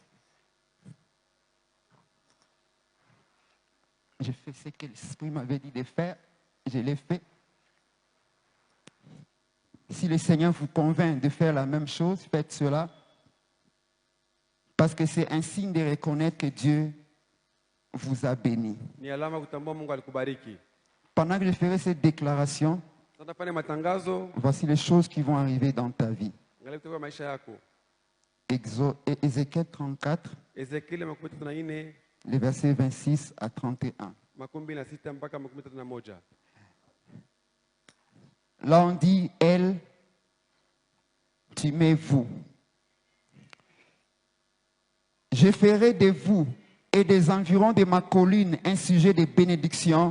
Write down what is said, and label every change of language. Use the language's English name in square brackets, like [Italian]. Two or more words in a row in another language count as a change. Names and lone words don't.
[French] J'ai fait ce que l'Esprit m'avait dit de faire. Je l'ai fait. Si le Seigneur vous convainc de faire la même chose, faites cela. Parce que c'est un signe de reconnaître que Dieu vous a béni. [Swahili] Ni alama kutambua Mungu alikubariki. [French] Pendant que je ferai cette déclaration, [Swahili] Sasa fanya matangazo, [French] voici les choses qui vont arriver dans ta vie. [Swahili] angalia kutoka maisha yako. [French] Ézéchiel 34, [Swahili] Ezekieli 34 [French] les versets 26 à 31. [Swahili] 26 mpaka 31. [French] Là, on dit elle, tu mets vous. Je ferai de vous et des environs de ma colline un sujet de bénédiction.